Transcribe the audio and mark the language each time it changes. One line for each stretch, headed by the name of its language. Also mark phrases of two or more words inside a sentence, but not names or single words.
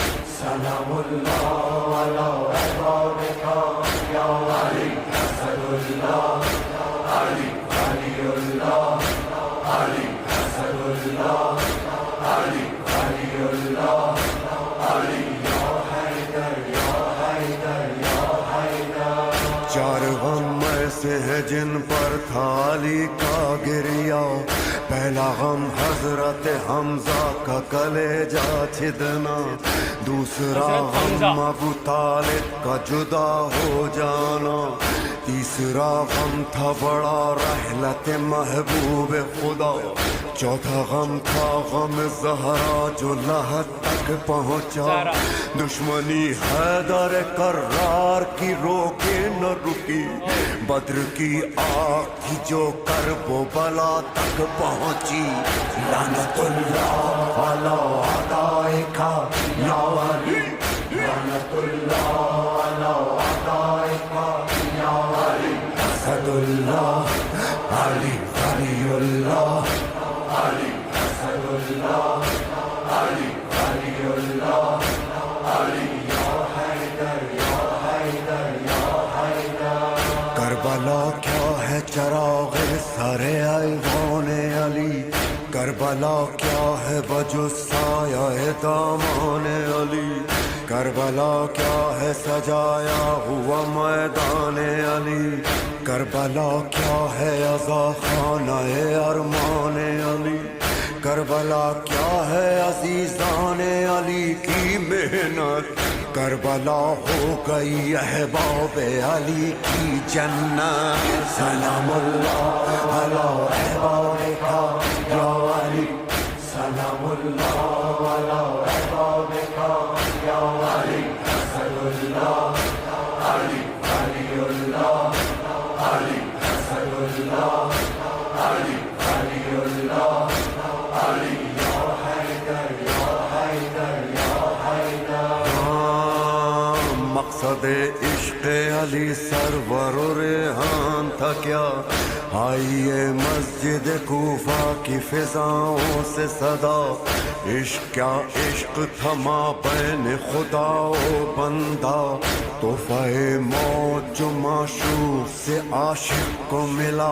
Arabic: سلام الله على عبادك يا علي أسد الله علي ولي الله علي أسد الله علي ولي الله علي يا حيدر يا حيدر يا حيدر
Hindi: चार गम ऐसे हैं जिन पर था अली का गिरिया पहला गम हजरत हमजा का कलेजा छिदना दूसरा गम अबू तालिब का जुदा हो जाना तीसरा गम था बड़ा रहलत महबूब खुदा चौथा गम था गम ज़हरा जो लहद तक पहुँचा दुश्मनी हैदर करार की रोके न रुकी बद्र की आग की जो करबो बला तक पहुँची
Arabic: لعنة الله على أعدائك يا علي لعنة الله على أعدائك يا علي أسد الله علي ولي الله علي أسد الله علي ولي الله علي يا حيدر يا حيدر يا حيدر
Hindi: करबला क्या है चराग़ सारे ऐवाने अली करबला क्या है बजो साया दामाने अली करबला क्या है सजाया हुआ मैदान अली करबला क्या है अज़ा खाना अरमान अली करबला क्या है अज़ीज़ान अली की मेहनत करबला हो गई अहबाब अली की जन्नत।
Arabic: سلام الله على أحبابك يا علي، سلام الله على أحبابك يا علي، أسد الله علي علي الله علي، أسد الله علي علي الله علي، يا حيدر يا حيدر يا حيدر.
Hindi: मकसद इश्क़ अली सरवर रेहान था क्या, आइए मस्जिद कूफा की फिजाओं से सदा। इश्क क्या इश्क थमा बैन खुदा ओ बंदा, तोहफे मौत जो माशूक से आशिक को मिला।